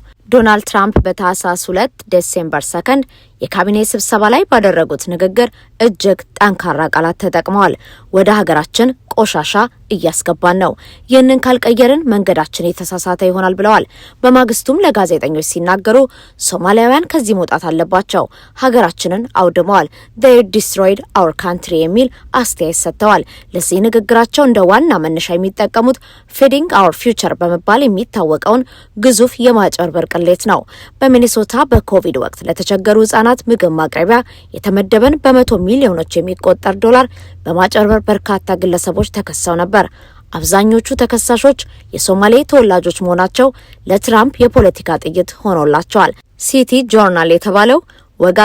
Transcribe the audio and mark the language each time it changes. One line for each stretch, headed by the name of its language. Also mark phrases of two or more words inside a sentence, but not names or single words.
Amharic: ዶናልድ ትራምፕ በታህሳስ 2 ዲሴምበር 2 የካቢኔ ስብሰባ ላይ ባደረጉት ንግግር እጅግ ጠንካራ ቃላት ተጠቅመዋል። ወደ ሀገራችን ቆሻሻ እያስገባን ነው፣ ይህንን ካልቀየርን መንገዳችን የተሳሳተ ይሆናል ብለዋል። በማግስቱም ለጋዜጠኞች ሲናገሩ ሶማሊያውያን ከዚህ መውጣት አለባቸው፣ ሀገራችንን አውድመዋል፣
English: they destroyed our
Amharic: country የሚል አስተያየት ሰጥተዋል። ለዚህ ንግግራቸው እንደ ዋና መነሻ የሚጠቀሙት
English: feeding our future
Amharic: በመባል የሚታወቀውን ግዙፍ የማጭበርበር ቅሌት ነው። በሚኒሶታ በኮቪድ ወቅት ለተቸገሩ ህጻናት ምግብ ማቅረቢያ የተመደበን በመቶ ሚሊዮኖች የሚቆጠር ዶላር በማጭበርበር በርካታ ግለሰቦች ተከሰው ነበር። አብዛኞቹ ተከሳሾች የሶማሌ ተወላጆች መሆናቸው ለትራምፕ የፖለቲካ ጥይት ሆኖላቸዋል። ሲቲ ጆርናል የተባለው ወግ